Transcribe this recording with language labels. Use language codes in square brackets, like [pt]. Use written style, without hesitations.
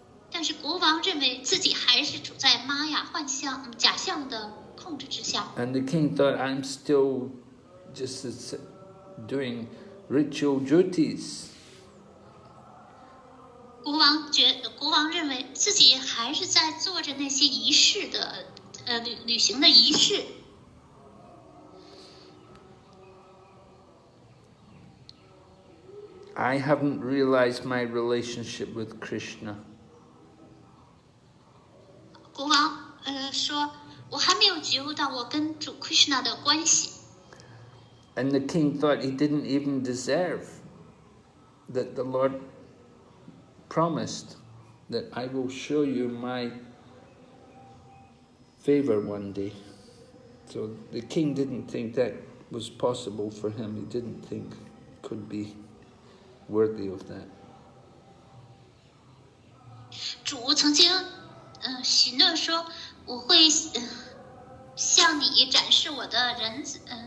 [zh] 但是国王认为自己还是处在玛雅幻象、假象的控制之下。 [en] And the king thought, I'm still just doing ritual duties. [zh] 国王认为自己还是在做着那些仪式的履行的仪式。 [en] I haven't realized my relationship with Krishna. [zh] 国王说，我还没有觉悟到我跟主 Krishna 的关系。 [en] And the king thought he didn't even deserve that the Lord promised that I will show you my favor one day. So the king didn't think that was possible for him. He didn't think it could be worthy of that. [zh] 主曾经许诺说，我会向你展示我的仁慈。